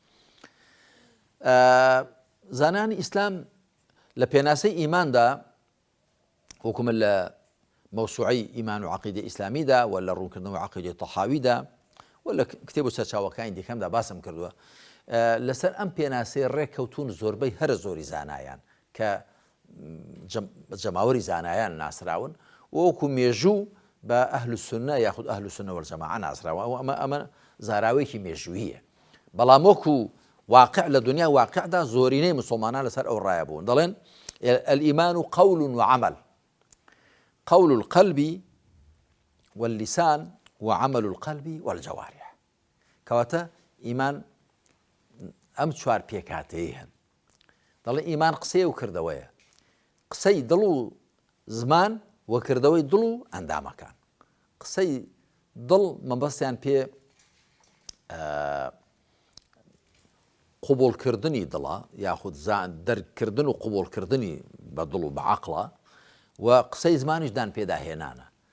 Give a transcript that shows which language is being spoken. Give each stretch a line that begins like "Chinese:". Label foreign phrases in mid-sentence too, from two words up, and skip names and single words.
Central Kurdish: زانانی ئیسلام لە پێناسەی ئیماندا، وەکو من لە مەوسوعەی ئیمان و عەقیدە ئیسلامیدا و لە ڕوونکردنەوەی عەقیدەی تەحاویدا و لە کتێب و سەرچاوەکانی دیکەمدا باسم کردووە، لەسەر ئەم پێناسەی ڕێککەوتون زۆربەی هەرە زۆری زانایان کە جەماوەری زانایان ناسراون، وەکو مێژوو بە
Arabic: ئەهل السونە
Central Kurdish: یاخود
Arabic: ئەهل السونە وەلجەماعە
Central Kurdish: ناسراوە. ئەمە زاراوەیەکی مێژووییە، بەڵام وەکو واقع لە دنیا واقعدا زۆرینەی مسلمانان لەسەر ئەو ڕایە بوون.
Arabic: دەڵێن الئیمان قول وعمل، قول القلب واللسان وعمل القلب والجوارح.
Central Kurdish: کەواتە ئیمان ئەم چوار پێکاتەیە هەن دەڵێ ئیمان قسەیە و کردەوەیە، قسەی دڵ و زمان و کردەوەی دڵ و ئەندامەکان. قسەی دڵ مەبەستیان پێ قوبوڵکردنی دڵە یاخود دەرکردن و قوبوڵکردنی بە دڵ و بە عەقڵە، و قسەی زمانیشدان پێداهێنانە.